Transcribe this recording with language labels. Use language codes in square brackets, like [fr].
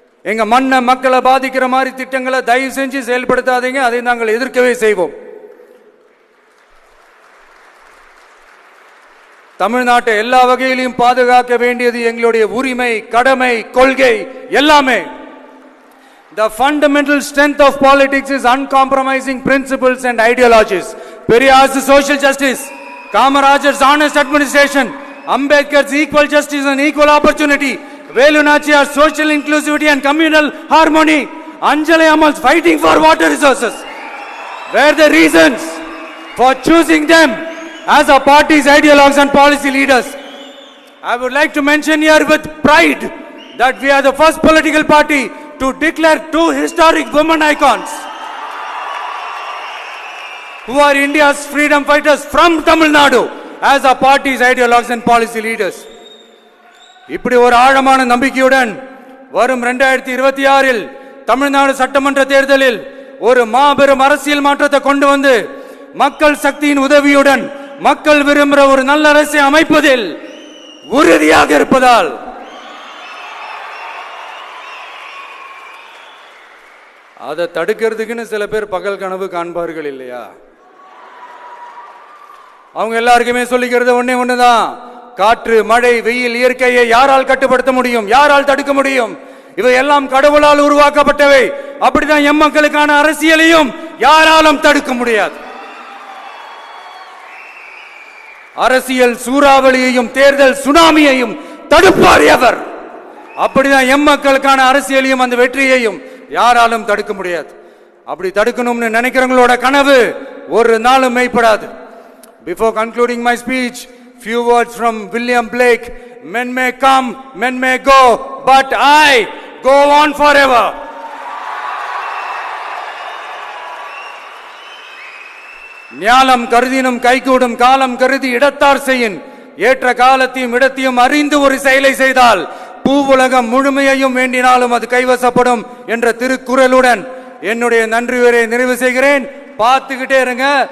[ta] எங்க மண்ணை மக்களை பாதிக்கிற மாதிரி திட்டங்களை தயவு செஞ்சு செயல்படுத்தாதீங்க, அதை நாங்கள் எதிர்க்கவே செய்வோம். தமிழ்நாட்டை எல்லா வகையிலும் பாதுகாக்க வேண்டியது எங்களுடைய உரிமை, கடமை, கொள்கை எல்லாமே. [en] The fundamental strength of politics is uncompromising principles and ideologies. Periyar's social justice, Kamarajar's honest administration, Ambedkar's equal justice and equal opportunity, Velu Nachiyar's social inclusivity and communal harmony, Anjali Ammal's fighting for water resources were the reasons for choosing them as our party's ideologues and policy leaders. I would like to mention here with pride that we are the first political party to declare two historic women icons who are India's freedom fighters from Tamil Nadu as our party's ideologues and policy leaders. [ta] இப்படி ஒரு ஆழமான நம்பிக்கையுடன் வரும் 2026 தமிழ்நாடு சட்டமன்ற தேர்தலில் ஒரு மாபெரும் அரசியல் மாற்றத்தை கொண்டு வந்து மக்கள் சக்தியின் உதவியுடன் மக்கள் விரும்புகிற ஒரு நல்ல அரசை அமைப்பதில் உறுதியாக இருப்பதால் அதை தடுக்கிறதுக்குன்னு சில பேர் பகல் கனவு காண்பார்கள் இல்லையா? அவங்க எல்லாருக்குமே சொல்லிக்கிறது ஒண்ணுதான், காற்று, மழை, வெயில், இயற்கையை யாரால் கட்டுப்படுத்த முடியும்? யாரால் தடுக்க முடியும்? இவை எல்லாம் கடவுளால் உருவாக்கப்பட்டவை. அப்படிதான் எம் மக்களுக்கான அரசியலையும் யாராலும் தடுக்க முடியாது. அரசியல் சூறாவளியையும் தேர்தல் சுனாமியையும் தடுப்பார் எவர். அப்படிதான் எம் மக்களுக்கான அரசியலையும் அந்த வெற்றியையும் யாராலும் தடுக்க முடியாது. அப்படி தடுக்கணும்னு நினைக்கிறவங்களோட கனவு ஒரு நாளும் மெய்ப்படாது. [en] Before concluding my speech, few words from William Blake. Men may come, men may go, but I go on forever. [ta] ஞானம் கருதினும் கைகூடும் காலம் கருதி இடத்தார் செய்யின் ஏற்ற காலத்தையும் இடத்தையும் அறிந்து ஒரு செயலை செய்தால் பூவுலகம் முழுமையையும் வேண்டினாலும் அது கைவசப்படும் என்ற திருக்குறளுடன் என்னுடைய நன்றி உரையை நிறைவு செய்கிறேன். பார்த்துக்கிட்டே இருங்க.